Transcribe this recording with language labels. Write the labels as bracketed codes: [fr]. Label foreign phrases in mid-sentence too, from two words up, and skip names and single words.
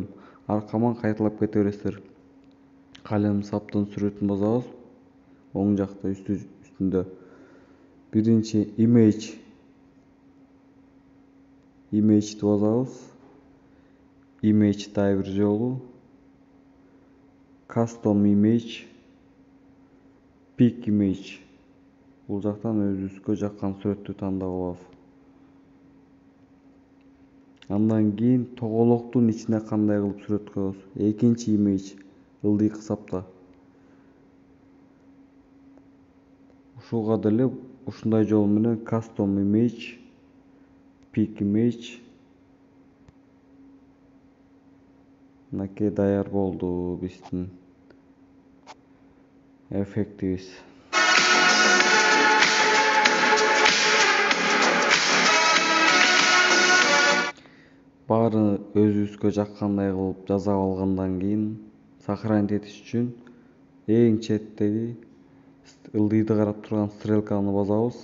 [ky] Аркаман кайталап кете бересиздер. Калем саптын сүрөтүн басабыз. Оң жакта үстүндө. Биринчи image'ди басабыз. Image'да бир жолу. [en] Custom image, pick image. [ky] Бул жактан өзүбүзгө жаккан сүрөттү тандап алабыз. Андан кийин тоголоктун ичине кандай кылып сүрөт коебуз. Экинчи image ылдыйкы сапта. Ушуга деле ушундай жол менен [en] custom image, pick image. [ky] Мынакей даяр болду биздин эффектибиз. Баары өзүбүзгө жаккандай кылып жасап алгандан кийин сохранить этиш үчүн эң четтеги ылдыйды карап турган стрелканы басабыз.